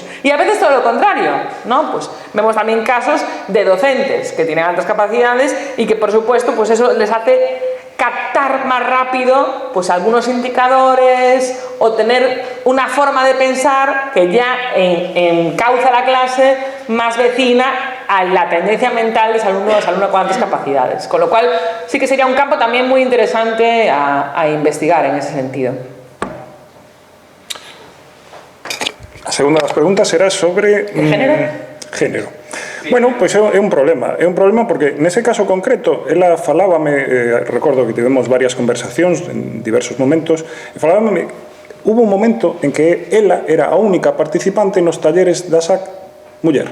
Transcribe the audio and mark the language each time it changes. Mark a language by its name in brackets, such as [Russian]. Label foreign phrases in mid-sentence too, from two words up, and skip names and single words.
[Spanish] Y a veces todo lo contrario, ¿no? Pues vemos también casos de docentes que tienen altas capacidades y que, por supuesto, pues eso les hace captar más rápido pues algunos indicadores o tener una forma de pensar que ya encauza la clase más vecina a la tendencia mental de ese alumno con altas capacidades. Con lo cual sí que sería un campo también muy interesante a investigar en ese sentido. [Galician] A segunda das preguntas será sobre... Género? Género. Bueno, pois é un problema porque nese caso concreto ela falábame, recordo que tivemos varias conversacións en diversos momentos, e falábame, [Spanish] hubo un momento en que [Galician] ela era a única participante nos talleres da SAC muller.